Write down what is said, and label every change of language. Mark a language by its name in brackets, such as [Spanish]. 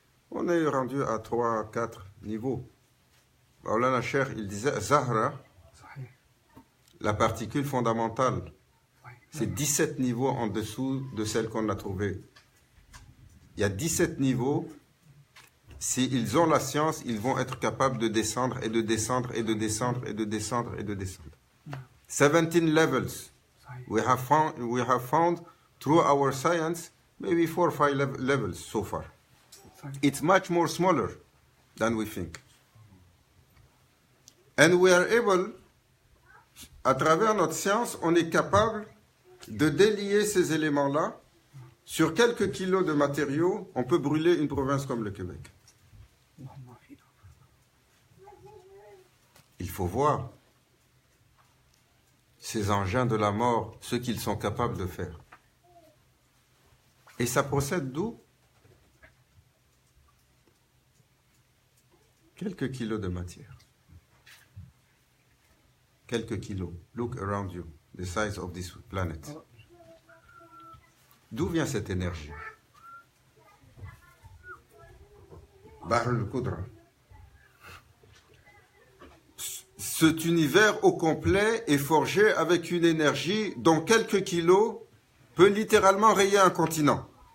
[French] On est rendu à 3, 4 niveaux. Maulana Cheikh, il disait Zahra, la particule fondamentale, c'est 17 niveaux en dessous de celle qu'on a trouvée. Il y a 17 niveaux. S'ils ont la science, ils vont être capables de descendre et de descendre et de descendre et de descendre et de descendre. [English] 17 levels. We have found through our science maybe 4 or 5 levels so far. It's much more smaller than we think. And we are able, [French] à travers notre science, on est capable de délier ces éléments-là. Sur quelques kilos de matériaux, on peut brûler une province comme le Québec. Il faut voir ces engins de la mort, ce qu'ils sont capables de faire. Et ça procède d'où? Quelques kilos de matière. Quelques kilos. [English] Look around you, the size of this planet. [French] D'où vient cette énergie? [Arabic] Bahr al-Qudra. [French] Cet univers au complet est forgé avec une énergie dont quelques kilos peut littéralement rayer un continent.